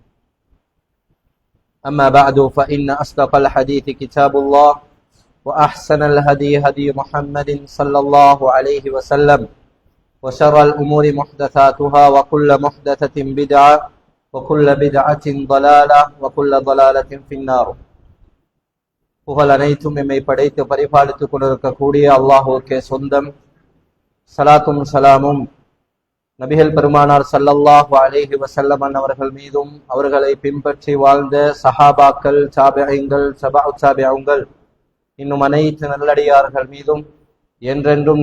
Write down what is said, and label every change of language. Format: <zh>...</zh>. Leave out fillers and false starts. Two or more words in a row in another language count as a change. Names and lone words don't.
<ar>أما بعد فإن أصدق الحديث كتاب الله وأحسن الهدي هدي محمد صلى الله عليه وسلم وشر الأمور محدثاتها وكل محدثة بدعة وكل بدعة ضلالة وكل ضلالة في النار</ar> <ta>புகழ் அனைத்தும் எம்மை படைத்து பரிபாலித்துக் கொண்டிருக்கக்கூடிய அல்லாஹுக்கே சொந்தம். சலாத்தும் சலாமும் நபிகள் பெருமானார்</ta> <ar>صلى الله عليه وسلم</ar> <ta>அவர்கள் மீதும் அவர்களை பின்பற்றி வாழ்ந்த சஹாபாக்கள், தாபிஈன்கள், தபஉ தாபிஈன்கள் இன்னும் அனைத்து நல்லடியார்கள் மீதும் என்றென்றும்</ta>